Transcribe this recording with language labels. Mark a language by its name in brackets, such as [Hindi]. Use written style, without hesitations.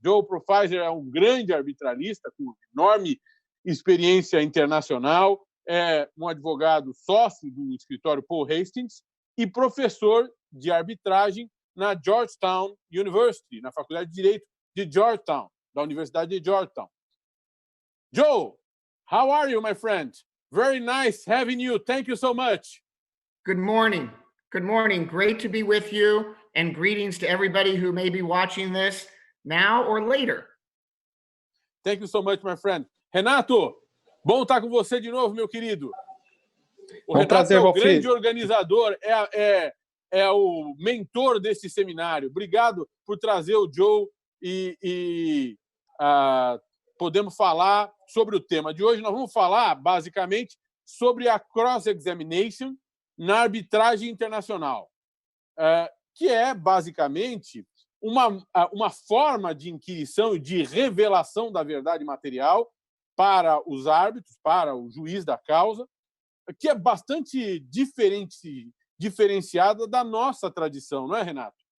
[Portuguese] Joe Profaizer é um grande arbitralista com enorme experiência internacional, é um advogado sócio do escritório Paul Hastings e professor de arbitragem na Georgetown University, na Faculdade de Direito de Georgetown, da Universidade de Georgetown. [English] Joe, how are you, my friend? Very nice having you. Thank you so much. Good morning. Good morning. Great to be with you, and greetings to everybody who may be watching this now or later. Thank you so much, my friend. [Portuguese] Renato, bom estar com você de novo, meu querido. O Renato prazer, é o grande organizador, é o mentor desse seminário. Obrigado por trazer o Joe e podemos falar sobre o tema de hoje. Nós vamos falar, basicamente, sobre a cross-examination na arbitragem internacional, que é, basicamente, uma forma de inquirição e de revelação da verdade material para os árbitros, para o juiz da causa, que é bastante diferenciada da nossa tradição, não é, Renato?